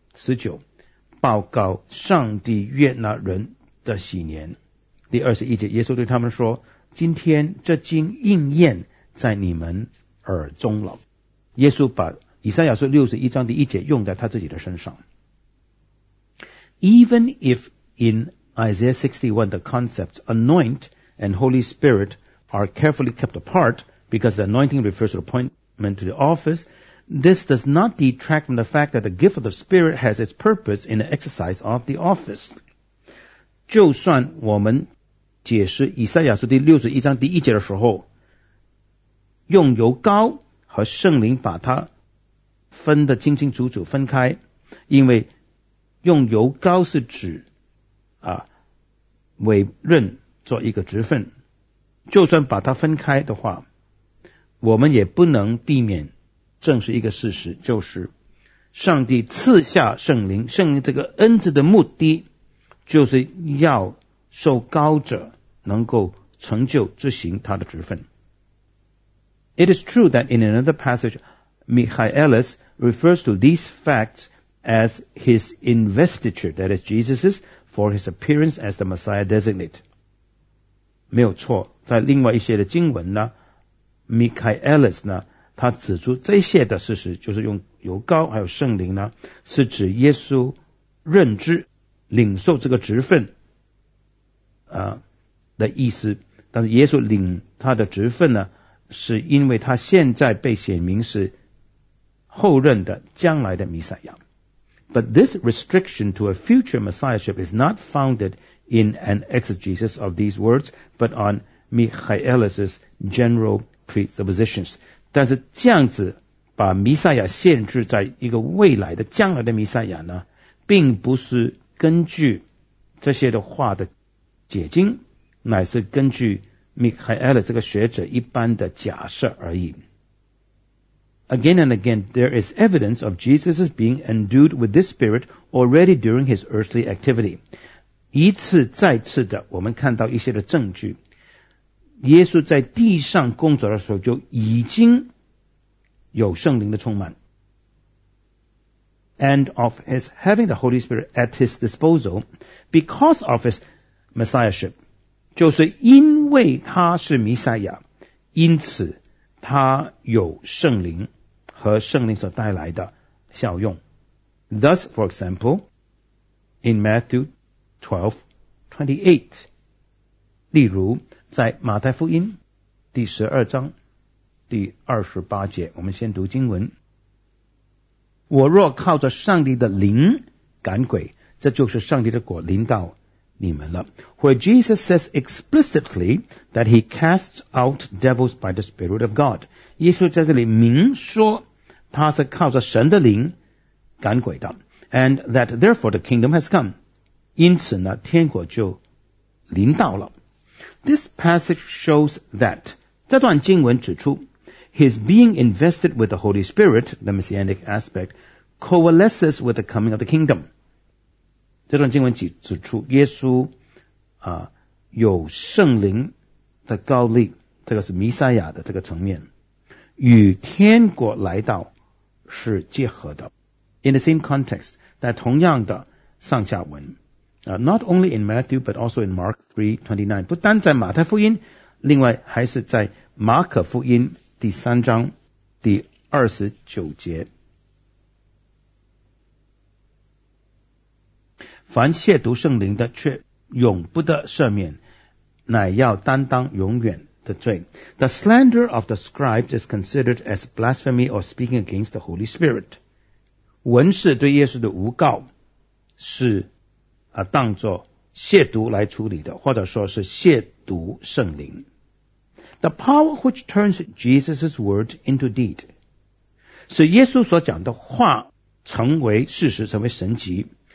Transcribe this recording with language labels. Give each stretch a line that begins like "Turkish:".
Chinese: 19，报告上帝悦纳人的喜年。第21节，耶稣对他们说，今天这经应验在你们耳中了。耶稣把以赛亚书61章第一节用在他自己的身上。
English: Even if in Isaiah 61 the concepts anoint and Holy Spirit are carefully kept apart because the anointing refers to appointment to the office, this does not detract from the fact that the gift of the Spirit has its purpose in the exercise of the office.
Chinese: 就算我们解释以赛亚书第61章第一节的时候，用油膏和圣灵把它分得清清楚楚分开，因为用油膏是指委任做一个职分，就算把它分开的话，我们也不能避免证实一个事实，就是上帝赐下圣灵，圣灵这个恩赐的目的就是要受膏者能够成就执行他的职分。
English: It is true that in another passage Michaelis refers to these factsAs his investiture, that is Jesus's, for his appearance as the Messiah designate.
Chinese: 没有错，在另外一些的经文呢，米凯艾勒斯呢，他指出这些的事实，就是用油膏还有圣灵呢，是指耶稣认知领受这个职分的意思。但是耶稣领他的职分呢，是因为他现在被显明是后任的将来的弥赛亚。
English: But this restriction to a future messiahship is not founded in an exegesis of these words, but on Michaelis's general presuppositions.
Chinese: 但是这样子把弥赛亚限制在一个未来的将来的弥赛亚呢，并不是根据这些的话的解经，乃是根据 Michaelis 这个学者一般的假设而已。
English: Again and again, there is evidence of Jesus' being endued with this spirit already during his earthly activity.
Chinese: 一次再次的，我们看到一些的证据，耶稣在地上工作的时候就已经有圣灵的充满。
English: And of his having the Holy Spirit at his disposal because of his messiahship.
Chinese: 就是因为他是弥赛亚，因此他有圣灵。和圣灵所带来的效用。
English: Thus, for example, in Matthew 12:28,
Chinese: 例如在马太福音第12章第28节，我们先读经文。我若靠着上帝的灵赶鬼，这就是上帝的果临到你们了。
English: Where Jesus says explicitly that he casts out devils by the Spirit of God，
Chinese: 耶稣在这里明说他是靠着神的灵赶鬼的。
English: And that therefore the kingdom has come，
Chinese: 因此呢天国就临到了。
English: This passage shows that，
Chinese: 这段经文指出
English: his being invested with the Holy Spirit， the messianic aspect coalesces with the coming of the kingdom。
Chinese: 这段经文指出耶稣有圣灵的膏力，这个是弥赛亚的这个层面，与天国来到是结合的。
English: In the same context，
Chinese: 在同样的上下文
English: not only in Matthew but also in Mark 3:29，
Chinese: 不单在马太福音，另外还是在马可福音第三章第二十九节，凡亵渎圣灵的却永不得赦免，乃要担当永远的罪。
English: The slander of the scribes is considered as blasphemy or speaking against the Holy Spirit。
Chinese: 文士对耶稣的诬告是当作亵渎来处理的，或者说是亵渎圣灵。
English: The power which turns Jesus' word into deed，
Chinese: 使耶稣所讲的话成为事实，成为神迹。